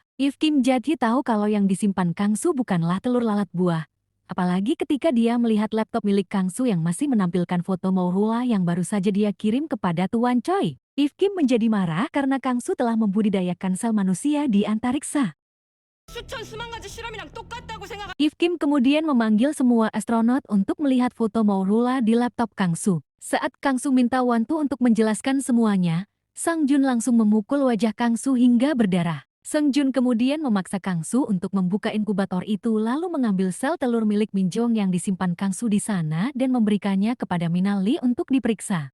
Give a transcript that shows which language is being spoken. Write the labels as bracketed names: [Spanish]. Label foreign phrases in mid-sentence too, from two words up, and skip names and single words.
[Indonesian] If Kim jadi tahu kalau yang disimpan Kangsu bukanlah telur lalat buah. Apalagi ketika dia melihat laptop milik Kangsu yang masih menampilkan foto Maurula yang baru saja dia kirim kepada Tuan Choi. If Kim menjadi marah karena Kangsu telah membudidayakan sel manusia di antariksa. [Korean] 수천 수만 가지 실험이랑 똑같다고 생각. [Indonesian] If Kim kemudian memanggil semua astronot untuk melihat foto Maurula di laptop Kangsu. Saat Kangsu minta Wantu untuk menjelaskan semuanya, Sang Jun langsung memukul wajah Kangsu hingga berdarah. Sang Jun kemudian memaksa Kangsu untuk membuka inkubator itu lalu mengambil sel telur milik Min Jeong yang disimpan Kangsu di sana dan memberikannya kepada Minali untuk diperiksa.